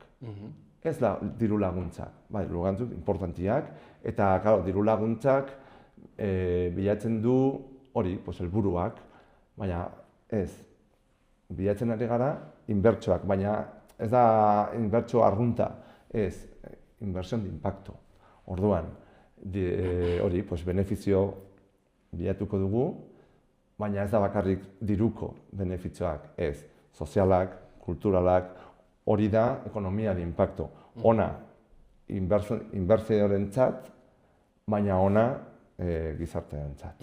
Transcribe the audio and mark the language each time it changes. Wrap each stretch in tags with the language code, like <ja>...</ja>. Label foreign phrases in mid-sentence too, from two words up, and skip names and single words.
<eu>Ez da diru laguntzak, bai, diru laguntzak importantiak, eta diru laguntzak bilatzen du hori, helburuak, baina ez, bilatzen ari gara inbertsioak, baina ez da inbertsio arrunta, ez,</eu> <es>inversión de impacto.</es> <eu>Orduan, hori, benefizio bilatuko dugu, baina ez da bakarrik diruko benefizioak, ez, sozialak, kulturalak, hori da ekonomia</eu> <es>de impacto.</es> <eu>Ona inbertsioarentzat, baina ona gizartearentzat.</eu>